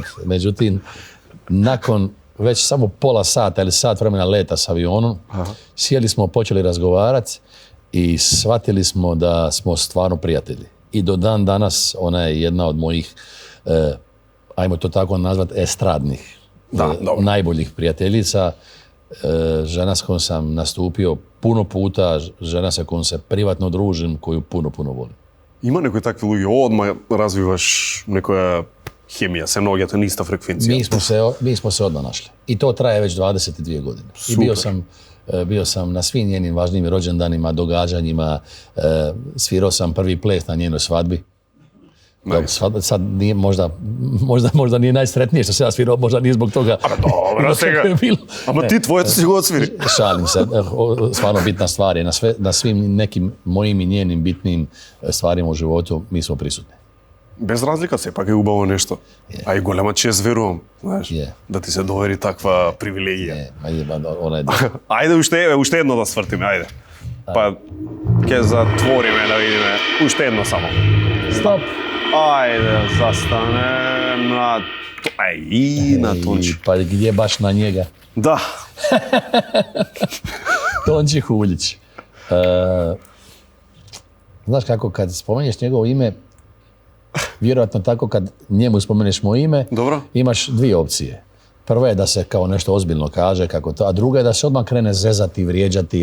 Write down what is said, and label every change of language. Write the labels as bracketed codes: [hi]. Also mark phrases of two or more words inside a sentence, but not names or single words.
[hr] Međutim, nakon već samo pola sata ili sat vremena leta s avionom, sjeli smo, počeli razgovarati i shvatili smo da smo stvarno prijatelji. I do dan danas ona je jedna od mojih, ajmo to tako nazvat, estradnih, najboljih prijateljica. Žena s kojom sam nastupio puno puta, žena sa kojom se privatno družim, koju puno volim. [mk] Има некои такви луѓе, одма развиваш некоја хемија, се наоѓате на иста фреквенција. [hr] Mi smo se odmah našli. I to traje već 22 godine. Super. I bio sam na svim njenim važnim rođendanima, događanjima, svirao sam prvi ples na njenoj svadbi. Sad nije možda nije najsretnije što se ja svirao, možda nije zbog toga. Dobro, [mk] сега. Ама ти твоето си го отсвири. [hr] Šalim se, stvarno bitna stvar je, na svim nekim mojim i njenim bitnim stvarima u životu mi smo prisutni. [mk] Без разлика, сепак е убаво нешто. А и голема чест, верувам, знаеш, да ти се довери таква привилегија. Ајде, уште едно да свртиме, ајде. Па, ќе затвориме да видиме, уште едно само. Стоп! Ајде, застане на Тончи. [hr] Pa gdje baš na njega? Da. Tonči Huljić. Znaš kako, kad spomenješ njegovo ime, vjerojatno tako kad njemu spomeneš moje ime, imaš dvije opcije. Prva je da se kao nešto ozbiljno kaže, kako to, a druga je da se odmah krene zezati, vrijeđati.